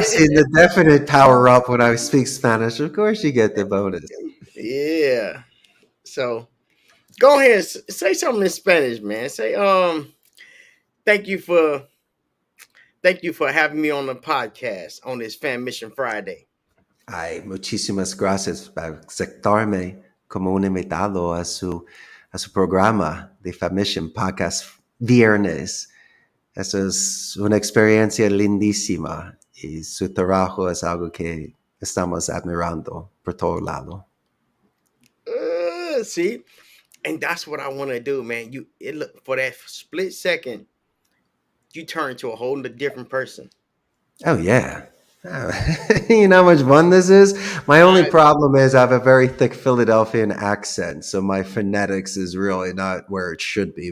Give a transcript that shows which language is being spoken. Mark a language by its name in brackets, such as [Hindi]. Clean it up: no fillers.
[English] seen the definite power up when I speak Spanish. Of course, you get the bonus. yeah. So go ahead, say something in Spanish, man. Say, thank you for thank you for having me on the podcast on this Fan Mission Friday. [Spanish] Ay, muchísimas gracias por aceptarme como un invitado a su programa de Mission Podcast Viernes. Eso es una experiencia lindísima y su trabajo es algo que estamos admirando por todo lado. [English] See, and that's what I want to do, man. It look for that split second, you turn to a whole different person. Oh, yeah. Oh, you know how much fun this is? My only I problem is I have a very thick Philadelphian accent, so my phonetics is really not where it should be.